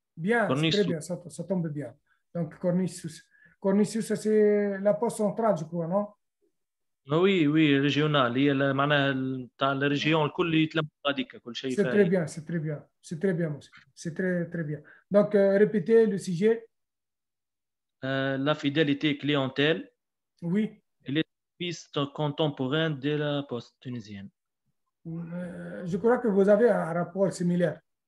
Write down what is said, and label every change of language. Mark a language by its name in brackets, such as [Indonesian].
[French] Bien, c'est très bien, ça tombe bien. Donc, Corniche Sousa. Corniche Sousa, c'est la poste centrale, je crois, non? Oui, régional. [Arabic] هي معناها تاع الريجيون الكل يتلم هذيك كل شيء [French] C'est très bien, c'est très bien. C'est très bien, monsieur. C'est très, très bien. Donc, répétez le sujet. La fidélité clientèle. Oui. Et les services contemporains de la Poste tunisienne. Je crois que vous avez un rapport similaire.